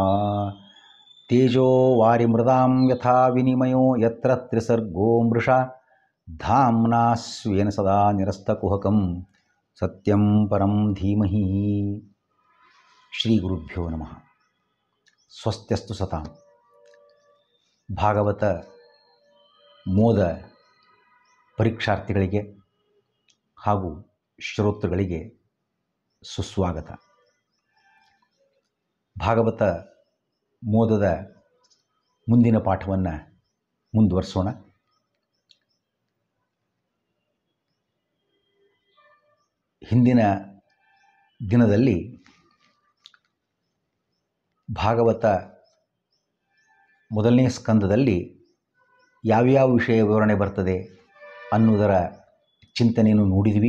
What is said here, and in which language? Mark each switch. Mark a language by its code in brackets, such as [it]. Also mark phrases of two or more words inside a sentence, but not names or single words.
[sa] ತೇಜೋ ವಾರಿಮೃದಾಂ ಯಥಾ ವಿನಿಮಯೋ ಯತ್ರ ತ್ರಿಸರ್ಗೋ ಮೃಷಾ ಧಾಮ್ನಾ ಸ್ವೇನ ಸದಾ ನಿರಸ್ತಕುಹಕಂ ಸತ್ಯಂ ಪರಂ ಧೀಮಹಿ. ಶ್ರೀಗುರುಭ್ಯೋ ನಮಃ. ಸ್ವಸ್ತ್ಯಸ್ತು ಸತಾಂ. [kn] ಭಾಗವತ ಮೋದ ಪರೀಕ್ಷಾರ್ಥಿಗಳಿಗೆ ಹಾಗೂ ಶ್ರೋತೃಗಳಿಗೆ ಸುಸ್ವಾಗತ. ಭಾಗವತ ಮೋದದ ಮುಂದಿನ ಪಾಠವನ್ನು ಮುಂದುವರಿಸೋಣ. ಹಿಂದಿನ ದಿನದಲ್ಲಿ ಭಾಗವತ ಮೊದಲನೇ ಸ್ಕಂದದಲ್ಲಿ ಯಾವ್ಯಾವ ವಿಷಯ ವಿವರಣೆ ಬರ್ತದೆ ಅನ್ನುವುದರ ಚಿಂತನೆಯನ್ನು ನೋಡಿದ್ವಿ.